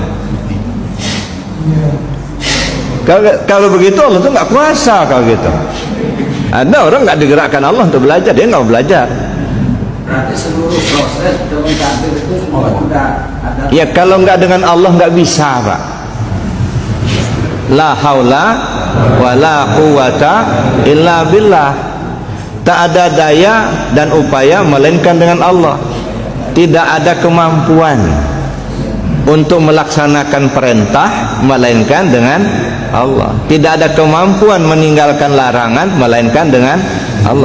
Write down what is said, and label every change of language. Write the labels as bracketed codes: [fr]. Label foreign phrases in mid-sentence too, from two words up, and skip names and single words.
[id] Kalau begitu Allah tuh nggak kuasa kalau gitu. Ada orang nggak digerakkan Allah untuk belajar, dia nggak mau belajar. Berarti seluruh proses dengan takdir itu semua sudah ada. Ya kalau nggak dengan Allah nggak bisa, Pak. [ar] لا حول ولا قوة إلا بالله. [id] Tak ada daya dan upaya melainkan dengan Allah. Tidak ada kemampuan untuk melaksanakan perintah melainkan dengan Allah. Tidak ada kemampuan meninggalkan larangan melainkan dengan Allah.